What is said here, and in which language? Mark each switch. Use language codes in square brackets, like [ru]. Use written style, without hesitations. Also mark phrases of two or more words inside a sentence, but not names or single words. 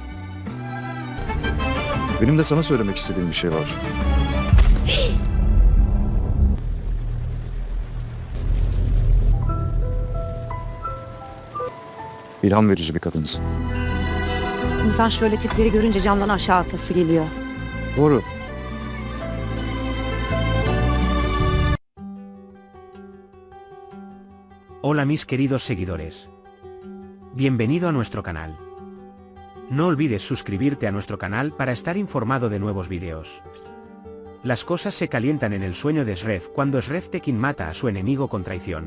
[tr] Benim de sana söylemek istediğim bir şey var. İlham verici bir kadınsın. İnsan şöyle tipleri görünce camdan aşağı atası geliyor. Doğru. [es] Hola mis queridos seguidores. Bienvenido a nuestro canal. No olvides suscribirte a nuestro canal para estar informado de nuevos vídeos. Las cosas se calientan en el sueño de Shref cuando Shreftekin mata a su enemigo con traición.